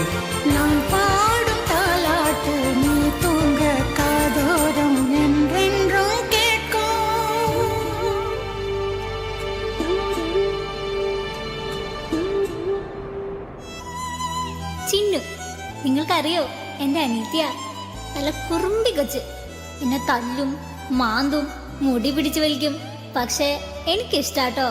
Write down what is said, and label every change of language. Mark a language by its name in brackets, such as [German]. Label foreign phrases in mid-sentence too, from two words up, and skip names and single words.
[Tamil] நான் பாடும் தாலாட்டு நீ தூங்க காதோரம் என்றென்றும் கேட்கும். [Malayalam] ചിന്നു, നിങ്ങൾക്കറിയോ എൻ്റെ അനിത്യ നല്ല കുറുമ്പി കൊച്ച്. എന്നെ തല്ലും മാന്തും മുടി പിടിച്ചു വലിക്കും. പക്ഷേ എനിക്കിഷ്ടാട്ടോ.